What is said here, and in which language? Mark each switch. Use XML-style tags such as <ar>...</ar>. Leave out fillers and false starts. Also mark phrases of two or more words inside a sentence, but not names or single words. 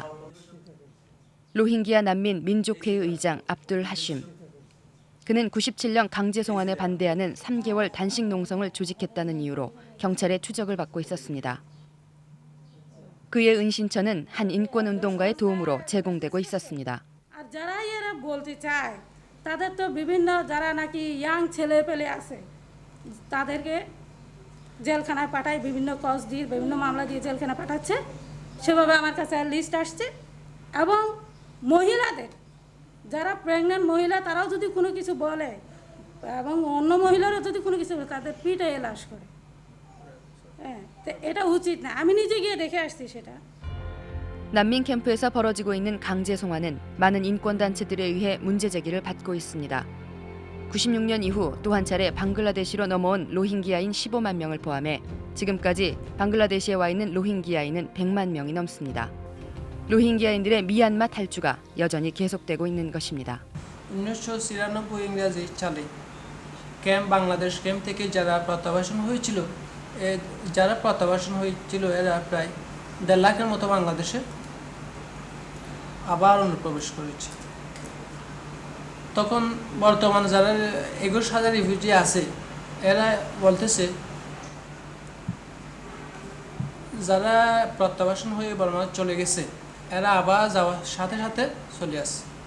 <ko>로힝기아 난민 민족회의 의장 압둘 하쉼. 그는 97년 강제 송환에 반대하는 3개월 단식 농성을 조직했다는 이유로 경찰의 추적을 받고 있었습니다. 그의 은신처는 한 인권운동가의 도움으로 제공되고 있었습니다.</ko> <bn>যারা এরা বলতে চায় তাদের তো বিভিন্ন যারা নাকি ইয়াং ছেলে পেলে আছে তাদেরকে জেলখানায় পাঠায় বিভিন্ন কজ দিয়ে বিভিন্ন মামলা দিয়ে জেলখানায় পাঠাচ্ছে সেভাবে আমার কাছে লিস্ট আসছে এবং মহিলাদের যারা প্রেগন্যান্ট মহিলা তারাও যদি কোনো কিছু বলে এবং অন্য মহিলারা যদি কোনো কিছু বলে তাদের পিঠে লাশ করে হ্যাঁ তো এটা উচিত না আমি নিজে গিয়ে দেখে আসছি সেটা</bn> <ko>난민 캠프에서 벌어지고 있는 강제 송환은 많은 인권단체들에 의해 문제 제기를 받고 있습니다. 96년 이후 또 한 차례 방글라데시로 넘어온 로힝기아인 15만 명을 포함해 지금까지 방글라데시에 와 있는 로힝기아인은 100만 명이 넘습니다. 로힝기아인들의 미얀마 탈주가 여전히 계속되고 있는 것입니다.</ko> <bn>1993 ইংরেজি সালে ক্যাম্প বাংলাদেশ ক্যাম্প থেকে যারা প্রত্যাবাসন হয়েছিল এরা প্রায় 1.5 লাখের মতো বাংলাদেশে আবার অনুপ্রবেশ করেছে। তখন বর্তমানে যারা 21,000 রিফিউজি আছে এরা বলতেছে যারা প্রত্যাবাসন হয়ে বর্মা চলে গেছে এরা আবার যাওয়ার সাথে সাথে চলে আসে।</bn>